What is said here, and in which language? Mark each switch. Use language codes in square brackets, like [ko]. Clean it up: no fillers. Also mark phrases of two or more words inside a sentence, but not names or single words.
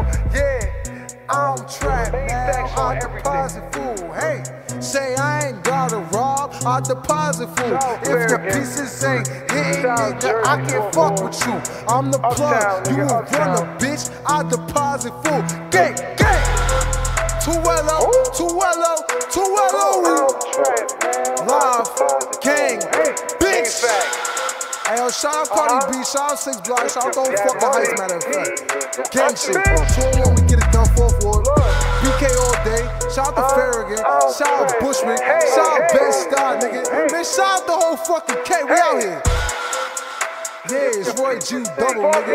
[en] Yeah, I'm trapped now, I deposit food. Hey, say I ain't gotta rob, I deposit food. If the pieces ain't hitting, nigga, I can't fuck with you. I'm the plug, you a runner, bitch, I deposit food. Gang, gang. Tuello, Tuello, Tuello. Live, gang, bitch. Hey, yo, shout out Cardi B, shout out 6 Block, shout out Don't Fuck the Heights, matter of fact. Gang shit, 201, we get it done, 4th Ward. BK all day, shout out to Farragut, shout out Bushman, shout out Ben Star, nigga. Man, shout out the whole fucking K, we out here. Yeah, it's Roy G double, nigga.